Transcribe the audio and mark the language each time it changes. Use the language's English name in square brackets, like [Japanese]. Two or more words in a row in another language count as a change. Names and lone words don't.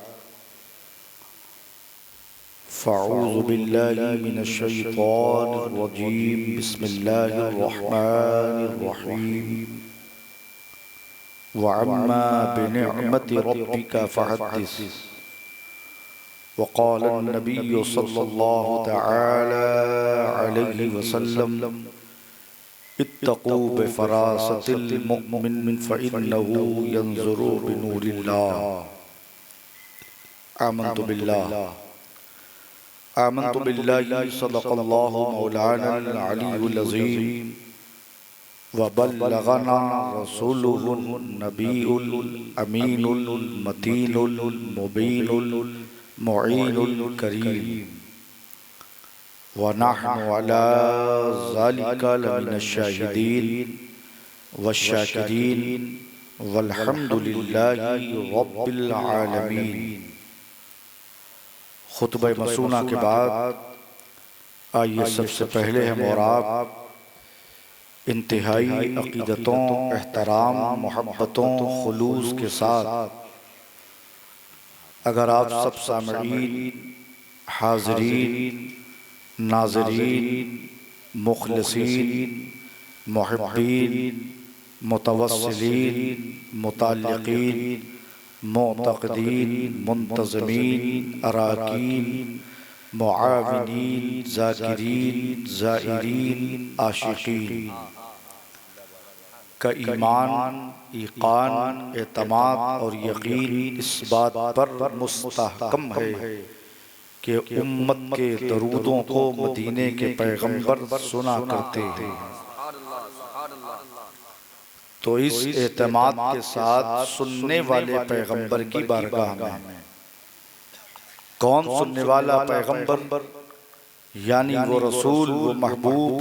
[Arabic] فأعوذ بالله من الشيطان الرجيم بسم الله الرحمن الرحيم وأما بنعمة ربك فحدث وقال النبي صلى الله تعالى عليه وسلم اتقوا بفراسة المؤمن فإنه ينظر بنور الله. آمنت بالله صدق الله مولانا العلي العظيم وبلغنا رسوله النبي الأمين المتين المبين المعين الكريم ونحن على ذلك لمن الشاهدين والشاكرين والحمد لله رب العالمين. [Urdu] خطبہ مسنونہ کے بعد آئیے سب سے پہلے ہم اور آپ انتہائی عقیدتوں، احترام، محبتوں، خلوص کے ساتھ اگر آپ سب سامعین، حاضرین، ناظرین, مخلصین، محبین، متوسلین، متعلقین، معتقدین، منتظمین، اراکین، معاونین، ذاکرین، زائرین، عاشقین کا ایمان، ایقان، اعتماد اور یقین اس بات پر مستحکم ہے کہ امت کے درودوں کو مدینے کے پیغمبر سنا کرتے ہیں. تو اس اعتماد کے ساتھ سننے والے پیغمبر کی بارگاہ میں کون سننے والا پیغمبر، یعنی وہ رسول، وہ محبوب